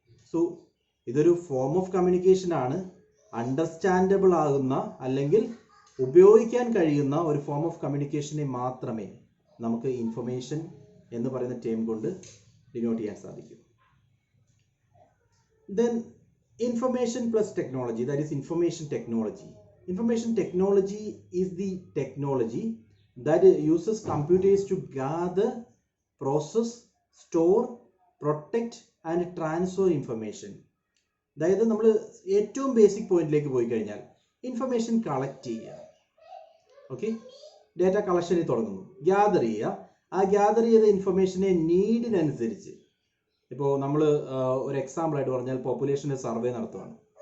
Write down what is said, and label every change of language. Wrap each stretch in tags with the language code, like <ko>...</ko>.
<ml>So ഇതൊരു form of communication ആണ്. Understandable ആകുന്ന അല്ലെങ്കിൽ ഉപയോഗിക്കാൻ കഴിയുന്ന ഒരു ഫോം ഓഫ് കമ്മ്യൂണിക്കേഷനെ മാത്രമേ നമുക്ക് ഇൻഫർമേഷൻ എന്ന് പറയുന്ന ടേം കൊണ്ട് ഡിനോട്ട് ചെയ്യാൻ സാധിക്കൂ.</ml> <en>Then information plus technology, that is information technology. Information technology is the technology that uses computers to gather, process, store, protect and transfer information.</en> <ml>അതായത് നമ്മൾ ഏറ്റവും ബേസിക് പോയിന്റിലേക്ക് പോയി കഴിഞ്ഞാൽ ഇൻഫർമേഷൻ കളക്ട് ചെയ്യുക. ഓക്കെ, ഡേറ്റ കളക്ഷനിൽ തുടങ്ങുന്നു, ഗ്യാദർ ചെയ്യുക. ആ ഗ്യാദർ ചെയ്ത ഇൻഫർമേഷനെ നീഡിനനുസരിച്ച്, ഇപ്പോൾ നമ്മൾ ഒരു എക്സാമ്പിളായിട്ട് പറഞ്ഞാൽ പോപ്പുലേഷൻ്റെ സർവേ നടത്തുകയാണ്.</ml>